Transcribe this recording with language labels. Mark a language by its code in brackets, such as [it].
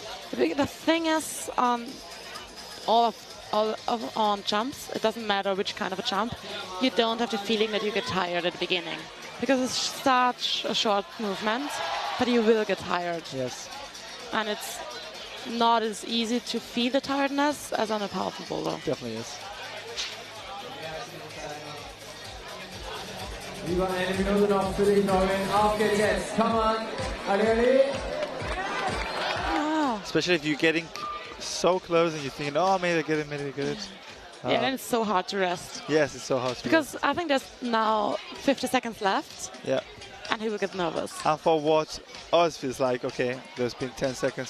[en] The thing is, on on jumps, it doesn't matter which kind of a jump, you don't have the feeling that you get tired at the beginning. Because it's such a short movement, but you will get tired. Yes. And it's not as easy to feel the tiredness as on a powerful boulder. Definitely is. [de] Über eine Minute noch für dich, Robin. Auf geht's jetzt. [en] Come on, [de] Adele. [en] Especially if you're getting so close and you're thinking, oh, maybe I get it, maybe I get it. Yeah, and it's so hard to rest. Yes, it's so hard to because rest. I think there's now 50 seconds left. Yeah. And he will get nervous. And for what us feels like, okay, there's been 10 seconds.